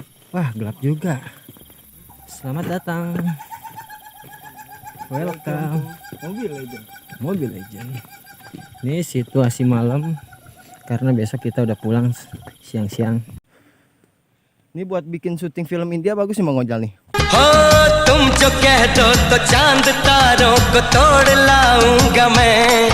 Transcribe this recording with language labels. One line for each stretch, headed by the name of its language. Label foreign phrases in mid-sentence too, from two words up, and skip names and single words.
Indonesian: Wah, gelap juga. Selamat datang. Welcome. Mobil Legend. Ini situasi malam karena besok kita udah pulang siang-siang. Ini buat bikin syuting film India bagus nih Bang Ojal nih.
Hindi: हो तुम जो कह दो तो चांद तारों को तोड़ लाऊंगा मैं.